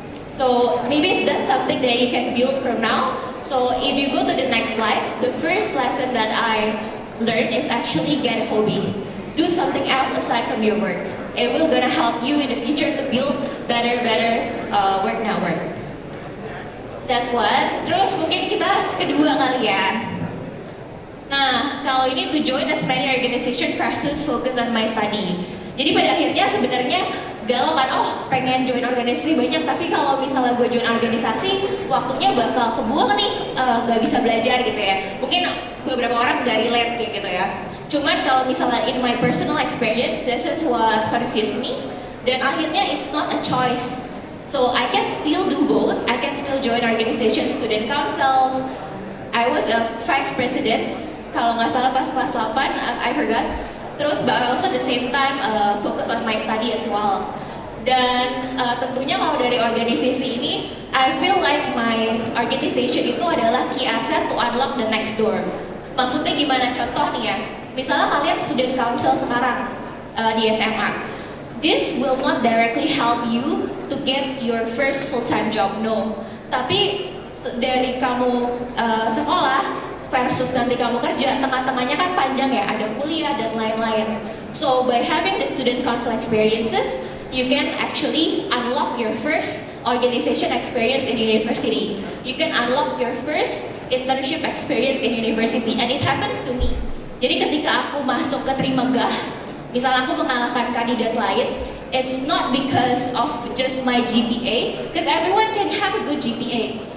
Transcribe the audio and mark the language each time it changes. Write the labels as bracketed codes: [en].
[en] So maybe that's something that you can build from now. So if you go to the next slide, the first lesson that I learned is actually get a hobby. Do something else aside from your work. It will gonna help you in the future to build better work network. That's one. [id] Terus mungkin kita kedua kali ya. Nah, kalau ini [en] to join as many organization versus focus on my study. [id] Jadi pada akhirnya sebenarnya galau kan, pengen join organisasi banyak, tapi kalau misalnya gue join organisasi, waktunya bakal kebuang nih, gak bisa belajar gitu ya. Mungkin beberapa orang gak relate kayak gitu ya. Cuman kalau misalnya [en] in my personal experience, this is what confused me. [id] Dan akhirnya [en] it's not a choice. So I can still do both. I can still join organization, student councils. I was a vice president, [id] kalau nggak salah pas kelas 8, [en] I forgot. [id] Terus [en] but also at the same time focus on my study as well. [id] Dan tentunya kalau dari organisasi ini, [en] I feel like my organization [id] itu adalah [en] key asset to unlock the next door. [id] Maksudnya gimana? Contoh nih ya, Misalnya kalian student council sekarang di SMA. [en] This will not directly help you to get your first full-time job, no. [id] Tapi dari kamu sekolah versus nanti kamu kerja, tengah-tengahnya kan panjang ya, ada kuliah dan lain-lain. [en] So by having the student council experiences, you can actually unlock your first organization experience in university. You can unlock your first internship experience in university, and it happens to me. [id] Jadi ketika aku masuk ke Trimegah, misalnya aku mengalahkan kandidat lain, [en] it's not because of just my GPA, because everyone can have a good GPA.